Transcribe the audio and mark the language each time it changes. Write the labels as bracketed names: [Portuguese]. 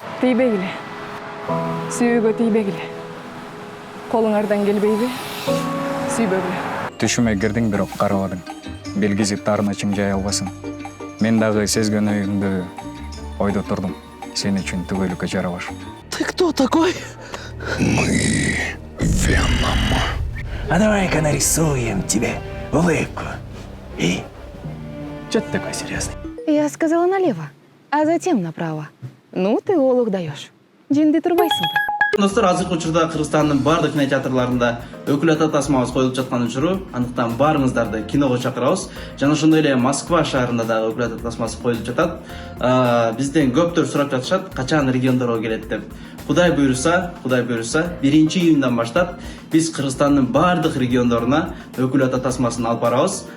[Kyrgyz] Тийбегиле. Сүйүүгө тийбегиле. Колуңардан келбейби? Сүйбөгүлө. Түшүмө кирдиң, бирок карабадың. Белгиси тарына чыңжай албасын. Мен дагы сезген оюңду ойдо турдум. Сен үчүн түгөлүккө жарабаш. [Russian] Ты кто такой? Мы Веном. А давай-ка нарисуем тебе улыбку. И? Чё ты такой серьезный? Я сказала налево, а затем направо. Ну, ты олуг даешь. [Kyrgyz] Жинди турбайсыңбы? Достор, азыркы учурда Кыргызстандын бардык кинотеатрларында өкүл ата тасмабыз коюлуп жаткан учуру, андыктан баарыңыздарды киного чакырабыз. Жана ошондой эле Москва шаарында дагы өкүл ата тасмасы коюлуп жатат. Бизден көптөр сурап жатышат, качан региондорго келет деп. Кудай буйруса, 1-июндан баштап биз Кыргызстандын бардык региондоруна өкүл ата тасмасын алып барабыз.